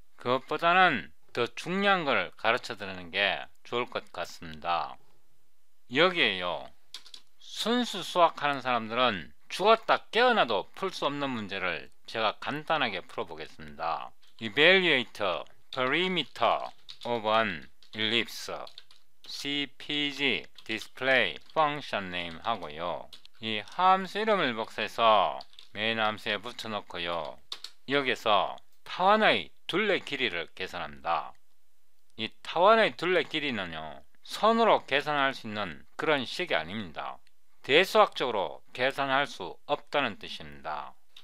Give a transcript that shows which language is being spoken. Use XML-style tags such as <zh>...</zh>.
<ko>그것보다는 더 중요한 걸 가르쳐 드리는 게 좋을 것 같습니다. 여기에요, 순수 수학하는 사람들은 죽었다 깨어나도 풀 수 없는 문제를 제가 간단하게 풀어보겠습니다.</ko> <en>Evaluate perimeter of an ellipse. CPG display function name</en> <ko>하고요. 이 함수 이름을 복사해서 메인 함수에 붙여놓고요. 여기서 타원의 둘레 길이를 계산합니다. 이 타원의 둘레 길이는요, 선으로 계산할 수 있는 그런 식이 아닙니다. 대수학적으로 계산할 수 없다는 뜻입니다.</ko>